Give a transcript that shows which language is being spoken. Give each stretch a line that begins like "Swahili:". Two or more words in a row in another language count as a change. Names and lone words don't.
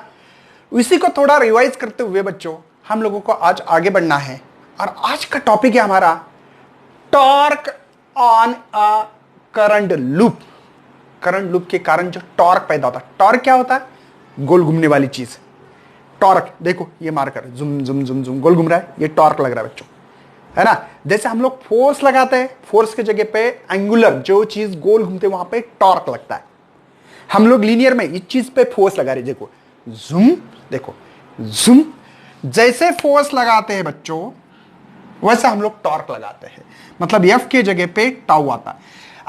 Hindi: इसी को थोड़ा रिवाइज करते हुए बच्चों हम लोगों को आज आगे बढ़ना है। और आज का टॉपिक है हमारा
English: torque on a current loop. current loop
Hindi: के कारण जो टॉर्क पैदा होता है, टॉर्क क्या होता है? गोल घूमने वाली चीज। टॉर्क देखो, ये मारकर जुम जुम जुम जुम गोल घूम रहा है, ये टॉर्क लग रहा है बच्चों, है ना। जैसे हम लोग फोर्स लगाते हैं, फोर्स के जगह पे एंगुलर जो चीज गोल घूमते वहां पे टॉर्क लगता है। हम लोग लीनियर में इस चीज पे फोर्स लगा रहे, देखो जुम, देखो जुम। जैसे फोर्स लगाते हैं बच्चों वैसे हम लोग टॉर्क लगाते हैं, मतलब एफ के जगह पे टाउ आता है।